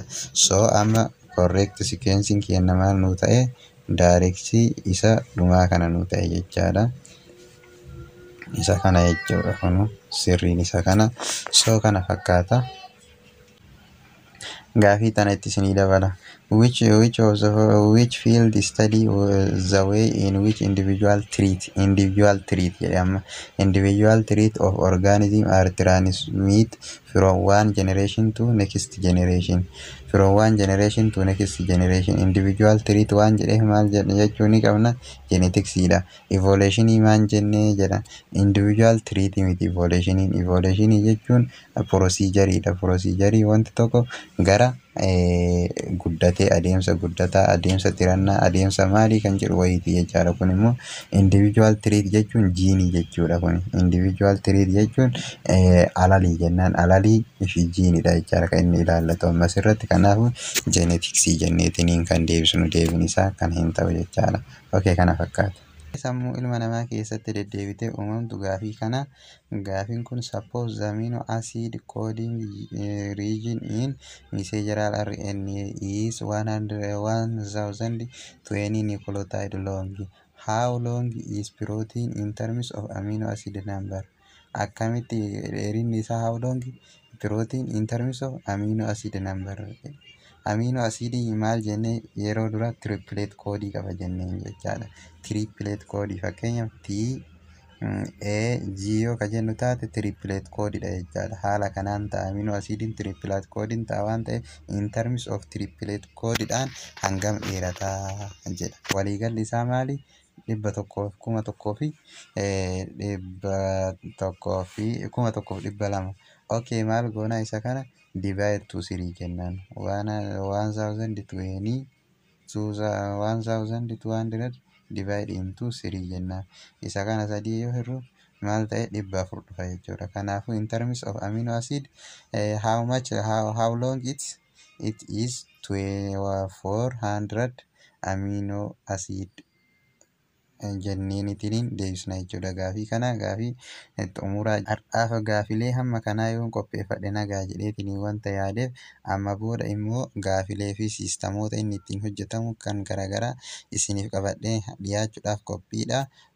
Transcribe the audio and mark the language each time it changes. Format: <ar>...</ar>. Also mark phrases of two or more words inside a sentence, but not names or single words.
<om>So amma</om> <en>correct sequencing</en> <om>keenya maal nuu ta'e? Directii isa dhumaa kana nuu ta'e jechaadha. Isa kana jechuudha kun sirriin isa kana. So kana fakkaata. Gaafii tana itti isinii dabala.</om> <en>Which field study the way in which individual trait</en> <om>jedhama.</om> <en>Individual trait of organism are transmit from one generation to next generation. From one generation to next generation. Individual trait</en> <om>waan jedheef maal jechuu ni qabna? Geneticsdha. Evolutionii maal jennee jedha?</om> <en>Individual trait</en> <om>miti evolutionii. Evolutionii jechuun procedure dha. Procedure wanti tokko gara guddatee adeemsa guddataa adeemsa tirannaa adeemsa maalii kan jedhu wayiiti jechaadha. Kun immoo</om> <en>individual trait</en> <om>jechuun jiinii jechuudha. Kun</om> <en>individual trait</en> <om>jechuun alalii jennaan. Alalii fi jiiniidha jechaadha kan inni ilaallatu ammas irratti. Kanaafuu geneticsii jenneetiniin kan deebisnu deebiin isaa kan hin ta'u jechaadha. Okay, kana fakkaata. Sammuu ilma namaa keessatti deddeebitee uumamtu gaafii kana. Gaafiin kun</om> <en>suppose the amino acid coding region in messenger RNA is 1020 nucleotide long. How long is protein in terms of amino acid number?</en> <om>Akkamitti dheerinni isaa</om> <en>how long? Protein in terms of amino acid number. Amino acidii</en> <om>maal jennee yeroo dura triplet koodii qaba jenneen jechaadha. Triplet koodii fakkeenyaaf T A G yoo ka jennu taate triplet koodiidha jechaadha. Haala kanaan ta'a amino acidiin triplet koodiin ta'a waan ta'eef</om> <en>in terms of triplet</en> <om>koodiidhaan hangam dheerataa jedha. Waliigalli isaa maali? 1,200. Okay, maal goonaa isa kana?</om> <en>Divide to</en> <om>3 jennaan. 1,200</om> <en>divide into</en> <om>3 jennaan. Isa kana sadii yoo hirru maal ta'e 400 dhufa jechuudha. Kanaafuu</om> <en>in terms of amino acid how long it is 400 amino acid</en> <om>jenneenitiin deebisna jechuudha. Gaafii kana gaafii xumuraa har'aaf gaafilee hamma kanaa yoon qopheeffadhe nagaa jedheetiin wanta yaadeef amma booda immoo gaafilee fi siistamoota inni ittiin hojjetamu kan garaagaraa isiniif qabadhee dhiyaachuudhaaf qophiidha.</om>